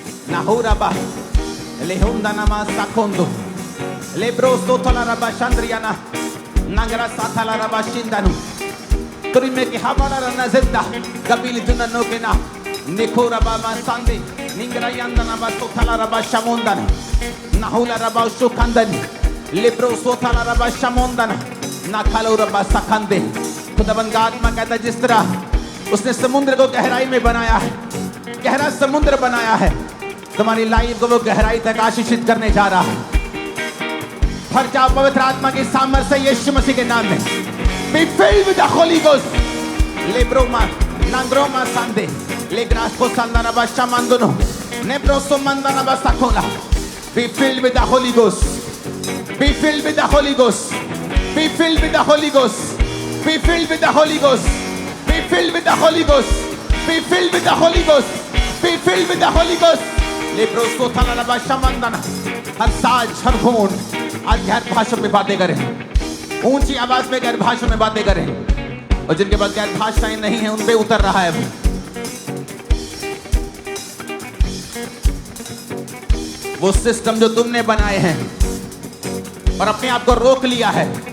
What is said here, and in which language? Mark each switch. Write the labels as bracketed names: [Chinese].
[Hindi] नाहुराबा लेहुंदानामा साकोंदो लेब्रोस्तो थलाराबा शांद्रियाना नगरा साथालाराबा शिंदानु तुरिमे के हमारा रना जिंदा कबील दुननो के ना निकोराबा मा सांदे निंगरा यंदनाबा सोथालाराबा शामुंदाना नाहुला रबा सुखंदन लिब्रो सोथाला रबा शमोंदन नाखालो रबा सखंदे। खुदावंद का आत्मा कहता है जिस तरह उसने समुद्र को गहराई में बनाया है, गहरा समुद्र बनाया है, तुम्हारी लाइफ को वो गहराई तक आशीषित करने जा रहा है। भर जाओ पवित्र आत्मा की सामर्थ्य से यीशु मसीह के नाम में। [English] Be filled with the Holy Ghost. Lebroma, Nangroma Sande, Legrasco Sandaraba Shamandono, Nebroso Mandanaba Sakola. Be filled with the Holy Ghost. Be filled with the Holy Ghost. Be filled with the Holy Ghost. Be filled with the Holy Ghost. Be filled with the Holy Ghost. Be filled with the Holy Ghost. Be filled with the Holy Ghost. Leproso Talalaba Shamandana. [Hindi] हर साज, हर होंठ आज गैर भाषा में बातें करें, ऊंची आवाज में गैर भाषा में बातें करें, और जिनके पास गैर भाषाएं नहीं हैं उन पे उतर रहा है वो सिस्टम जो तुमने बनाए हैं और अपने आप को रोक लिया है।